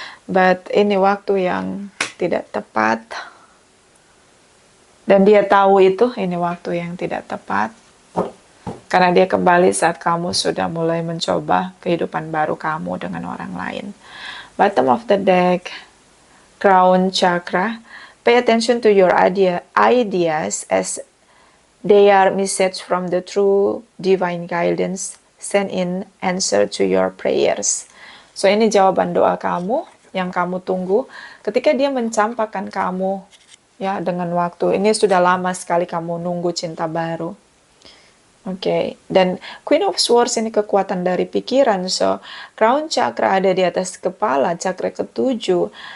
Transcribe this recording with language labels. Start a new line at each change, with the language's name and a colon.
Indonesian: But ini waktu yang tidak tepat. Dan dia tahu itu, ini waktu yang tidak tepat. Karena dia kembali saat kamu sudah mulai mencoba kehidupan baru kamu dengan orang lain.
English: Bottom of the deck, crown chakra. Pay attention to your ideas as they are message from the true divine guidance. Send in answer to your prayers.
Indonesian: So ini jawaban doa kamu yang kamu tunggu ketika dia mencampakkan kamu ya dengan waktu. Ini sudah lama sekali kamu nunggu cinta baru. Oke, dan Queen of Swords ini kekuatan dari pikiran. So, crown chakra ada di atas kepala, chakra ketujuh.